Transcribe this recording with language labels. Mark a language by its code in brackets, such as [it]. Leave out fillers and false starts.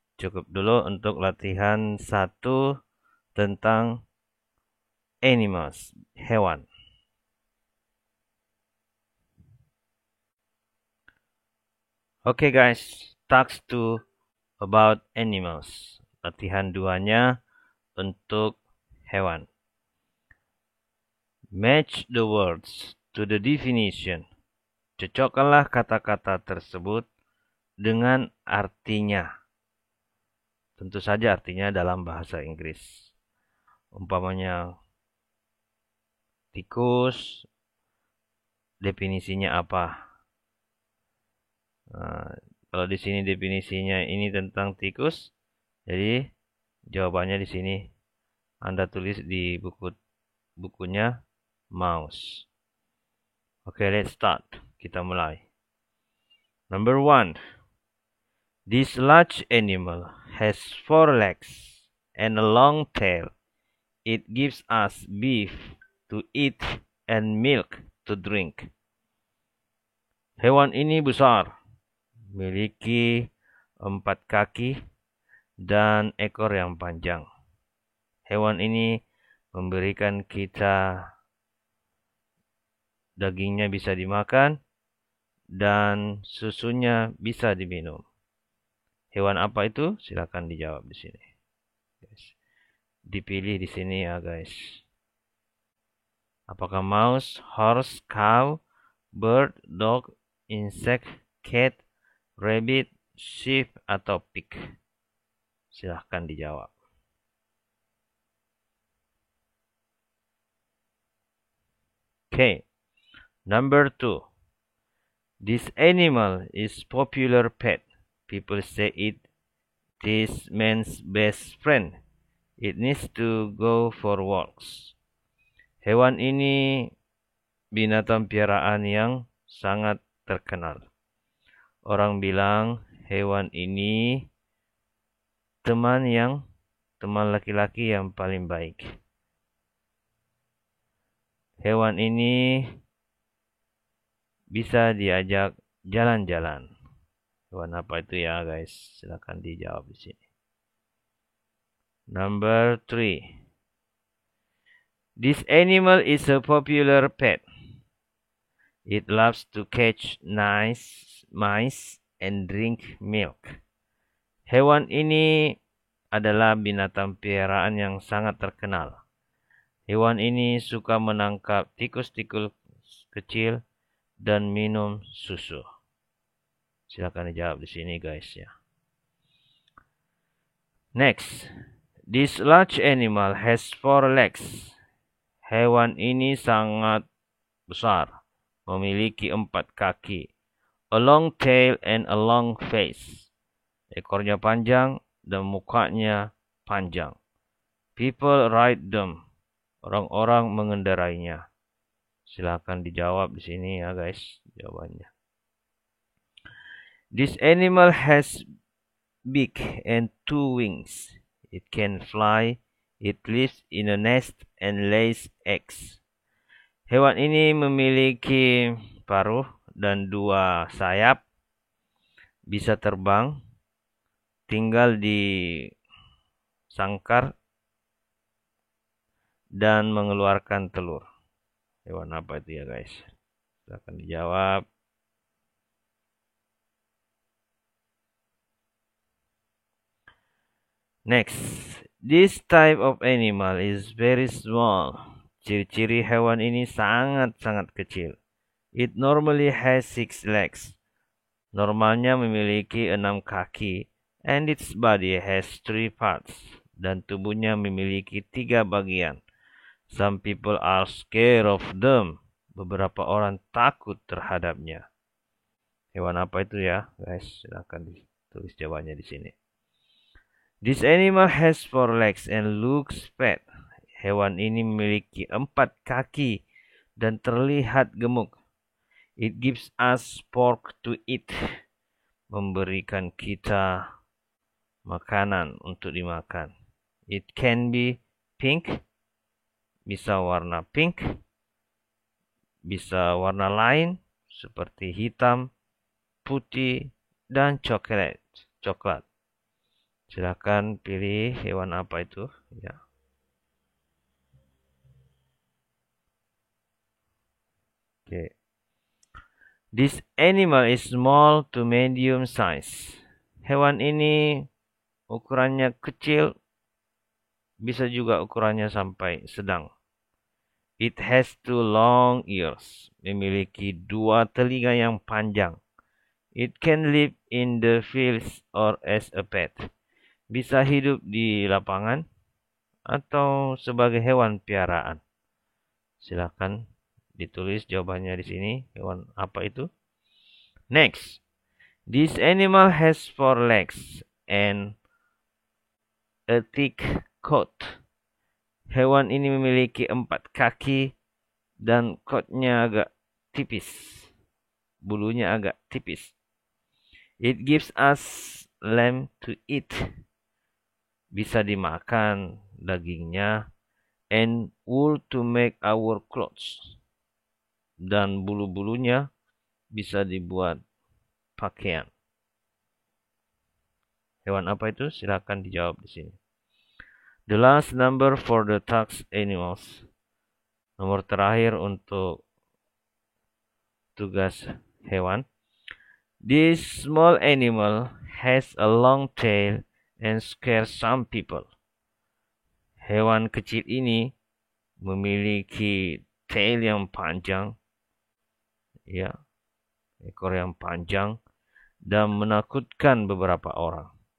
[id] Cukup dulu untuk latihan 1 tentang animals, hewan. [en] Okay guys, task 2 about animals. [id] Latihan 2-nya untuk hewan. [en] Match the words to the definition. [id] Cocokkanlah kata-kata tersebut dengan artinya. Tentu saja artinya dalam bahasa Inggris. Umpamanya tikus, definisinya apa? Nah, kalau di sini definisinya ini tentang tikus, jadi jawabannya di sini Anda tulis di bukunya mouse. [en] Okay, let's start. [id] Kita mulai. [en] Number 1. This large animal has 4 legs and a long tail. It gives us beef to eat and milk to drink. [id] Hewan ini besar, memiliki 4 kaki dan ekor yang panjang. Hewan ini memberikan kita dagingnya bisa dimakan dan susunya bisa diminum. Hewan apa itu? Silakan dijawab di sini. Dipilih di sini ya guys. Apakah [en] mouse, horse, cow, bird, dog, insect, cat, rabbit, sheep, [id] atau pig? Silahkan dijawab. [en] Okay. Number 2. This animal is popular pet. People say it is man's best friend. It needs to go for walks. [id] Hewan ini binatang piaraan yang sangat terkenal. Orang bilang hewan ini teman laki-laki yang paling baik. Hewan ini bisa diajak jalan-jalan. Hewan apa itu ya guys? Silakan dijawab di sini. [en] Number 3. This animal is a popular pet. It loves to catch mice and drink milk. [id] Hewan ini adalah binatang piaraan yang sangat terkenal. Hewan ini suka menangkap tikus-tikus kecil dan minum susu. Silakan dijawab di sini guys ya. [en] Next, this large animal has 4 legs. [id] Hewan ini sangat besar, memiliki 4 kaki, [en] a long tail and a long face. [id] Ekornya panjang dan mukanya panjang. [en] People ride them. [id] Orang-orang mengendarainya. Silakan dijawab di sini ya guys jawabannya. [en] This animal has beak and 2 wings. It can fly. It lives in a nest and lays eggs. [id] Hewan ini memiliki paruh dan 2 sayap. Bisa terbang. Tinggal di sangkar dan mengeluarkan telur. Hewan apa itu ya guys? Silakan dijawab. [en] Next, this type of animal is very small. [id] Ciri-ciri hewan ini sangat-sangat kecil. [en] It normally has 6 legs. [id] Normalnya memiliki 6 kaki. [en] And its body has 3 parts. [id] Dan tubuhnya memiliki 3 bagian. [en] Some people are scared of them. [id] Beberapa orang takut terhadapnya. Hewan apa itu ya, guys? Silakan ditulis jawabannya di sini. [en] This animal has 4 legs and looks fat. [id] Hewan ini memiliki 4 kaki dan terlihat gemuk. [en] It gives us pork to eat. [id] Memberikan kita makanan untuk dimakan. [en] It can be pink. [id] Bisa warna pink. Bisa warna lain seperti hitam, putih, dan coklat. Silakan pilih hewan apa itu ya. [en] Okay. This animal is small to medium size. [id] Hewan ini ukurannya kecil, bisa juga ukurannya sampai sedang. [en] It has 2 long ears. [id] Memiliki 2 telinga yang panjang. [en] It can live in the fields or as a pet. [id] Bisa hidup di lapangan atau sebagai hewan piaraan. Silakan ditulis jawabannya di sini. Hewan apa itu? [en] Next. This animal has 4 legs and a thick coat. [id] Hewan ini memiliki 4 kaki dan coatnya agak tipis. Bulunya agak tipis. [en] It gives us lamb to eat. [id] Bisa dimakan dagingnya. [en] And wool to make our clothes. [id] Dan bulu-bulunya bisa dibuat pakaian. Hewan apa itu? Silakan dijawab di sini. [en] The last number for the tax animals. [id] Nomor terakhir untuk tugas hewan. [en] This small animal has a long tail and scares some people. [id] Hewan kecil ini memiliki tail yang panjang, ya, ekor yang panjang, dan menakutkan beberapa orang.